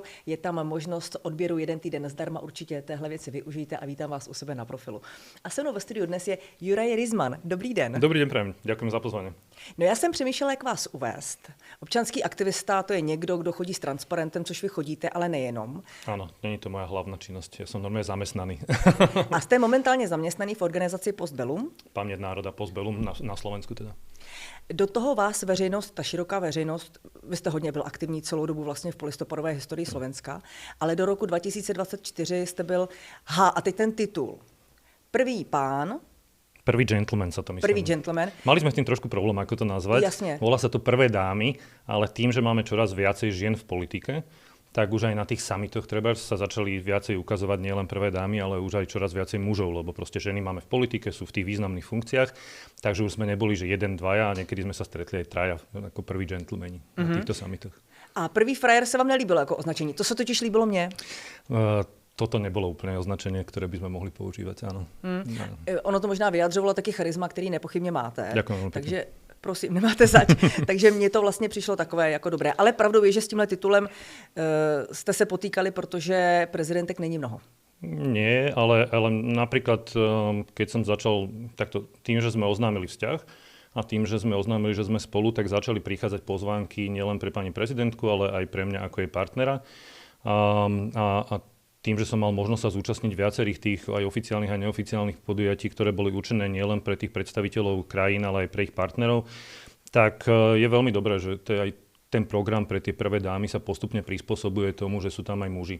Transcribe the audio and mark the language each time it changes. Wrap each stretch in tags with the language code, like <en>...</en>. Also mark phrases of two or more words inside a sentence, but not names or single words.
<cs>Je tam možnost odběru 1 týden zdarma, určitě téhle věci využijte a vítám vás u sebe na profilu. A se mnou ve studiu dnes je Juraj Rizman. Dobrý den. Dobrý den,</cs> <sk>prajem. Ďakujem za pozvání.</sk> <cs>No já jsem přemýšlela, jak vás uvést. Občanský aktivista to je někdo, kdo chodí s transparentem, což vy chodíte, ale nejenom.</cs> <sk>Áno,</sk> <cs>není to</cs> <sk>moja hlavná činnosť. Ja som normálne zamestnaný.</sk> <cs>A jste momentálně zaměstnaný v organizaci Postbellum? Paměť národa Postbellum na Slovensku teda. Do toho vás veřejnost, ta široká veřejnost, vy jste hodně byl aktivní celou dobu vlastně v polistopadové historii Slovenska, ale do roku 2024 jste byl, a teď ten titul,</cs> <sk>prvý pán. Prvý gentleman sa to myslím. Prvý gentleman. Mali sme s tým trošku problém, ako to nazvať. Jasne. Volá sa to prvé dámy, ale tým, že máme čoraz viacej žien v politike, tak už aj na tých summitoch treba sa začali viacej ukazovať nielen prvé dámy, ale už aj čoraz viacej mužov, lebo proste ženy máme v politike, sú v tých významných funkciách, takže už sme neboli, že jeden, dvaja, a niekedy sme sa stretli aj traja ako prví gentlemani na týchto summitoch.</sk> <cs>A</cs> <sk>prvý frajer</sk> <cs>se vám nelíbilo jako označení, to se totiž líbilo mně.</cs> <sk>Toto nebolo úplne označenie, ktoré by sme mohli používať, áno.</sk> <cs>Ono to možná vyjadřovalo taky charisma, který nepochybně máte.</cs> <sk>Ďakujem.</sk> <cs>Takže prosím, nemáte zač. Takže mně to vlastně přišlo takové jako dobré. Ale pravdou je, že s tímhle titulem jste se potýkali, protože prezidentek není mnoho.</cs> <sk>Nie, ale napríklad, keď som začal takto, tým, že sme oznámili vzťah a tým, že sme oznámili, že sme spolu, tak začali prichádzať pozvánky nielen pre pani prezidentku, ale aj pre mňa ako jej partnera. A tým, že som mal možnosť sa zúčastniť viacerých tých aj oficiálnych a neoficiálnych podujatí, ktoré boli určené nielen pre tých predstaviteľov krajín, ale aj pre ich partnerov, tak je veľmi dobré, že aj ten program pre tie prvé dámy sa postupne prispôsobuje tomu, že sú tam aj muži.</sk>